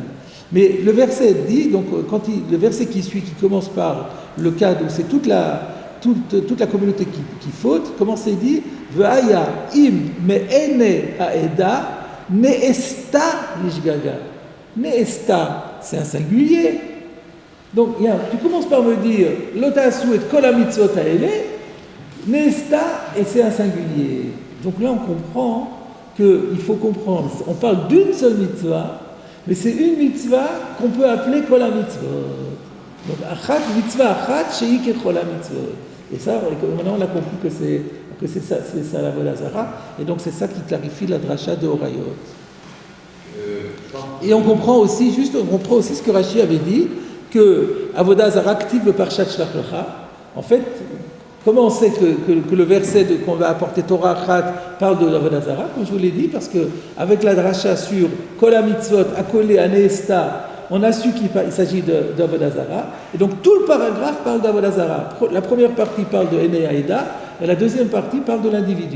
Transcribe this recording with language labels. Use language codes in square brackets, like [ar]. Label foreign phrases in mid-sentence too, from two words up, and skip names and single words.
[fr] Mais le verset dit, donc le verset qui suit, qui commence par le cas où c'est toute la communauté qui faute, comment c'est dit? [he] והיה אם מעיני העדה נעשתה לשגגה. [fr] Ne'esta, c'est un singulier. Donc, tu commences par me dire [he] לא תעשו את כל המצות האלה, [fr] ne'esta, et c'est un singulier. Donc là, on comprend qu'il faut comprendre. On parle d'une seule mitzvah, mais c'est une mitzvah qu'on peut appeler [he] כל המצות. Donc, אחת, מצוה אחת, שהיא ככל המצות. [fr] Et ça, maintenant, on a compris que c'est ça la [he] עבודה זרה. [fr] Et donc, c'est ça qui clarifie la dracha de Horayot. Et on comprend aussi ce que Rashi avait dit, que [he] עבודה זרה [fr] active le [he] פרשת שלח לך. [fr] En fait, comment on sait que le verset qu'on va apporter [he] תורה אחת [fr] parle de [he] עבודה זרה, [fr] comme je vous l'ai dit, parce que avec la dracha sur [he] כל המצות [fr] accolé à ne'esta on a su qu'il s'agit d' [he] עבודה זרה. [fr] Et donc tout le paragraphe parle d' [he] עבודה זרה. [fr] La première partie parle de [he] עיני העדה, [fr] et la deuxième partie parle de l'individu.